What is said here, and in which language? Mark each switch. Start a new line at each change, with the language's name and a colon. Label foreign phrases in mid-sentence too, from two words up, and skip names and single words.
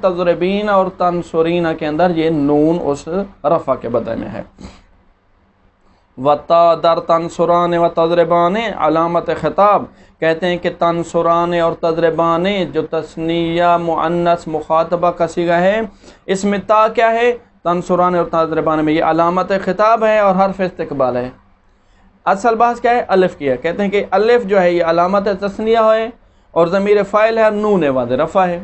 Urdu: تضربین اور تنصرین کے اندر یہ نون اس رفع کے بدلے میں ہے۔
Persian: وتا در تنصران و تضربان علامت خطاب،
Urdu: کہتے ہیں کہ تنصران اور تضربان جو تثنیہ مؤنث مخاطبہ کا صیغہ ہے اس میں تا کیا ہے؟ تنصران اور تضربان میں یہ علامت خطاب ہے اور حرف استقبال ہے۔ اصل بحث کیا ہے؟ الف کی ہے، کہتے ہیں کہ الف جو ہے یہ علامت تثنیہ ہے اور ضمیر فاعل ہے، نون عوض رفع ہے۔